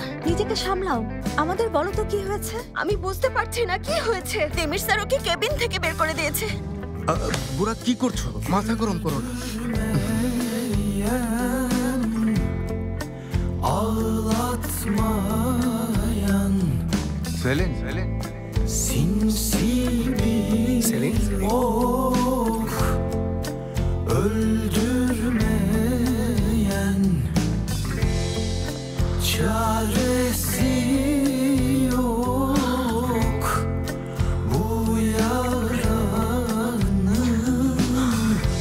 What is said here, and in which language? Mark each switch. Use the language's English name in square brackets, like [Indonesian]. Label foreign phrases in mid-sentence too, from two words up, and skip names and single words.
[Bangla] নিজেকে সামলাও। আমাদের বলো তো কি হয়েছে? আমি বুঝতে পারছি না কি হয়েছে। দেমির স্যার ওকে কেবিন থেকে বের করে দিয়েছে। বুড়া, কি করছো? মাথা গরম করো না। [Turkish] Ağlatmayan [Bangla] সেলিন, [Turkish] sinsi bir [Bangla] সেলিন, [Turkish] ok, öldürmeyen çaresi yok bu yaranın.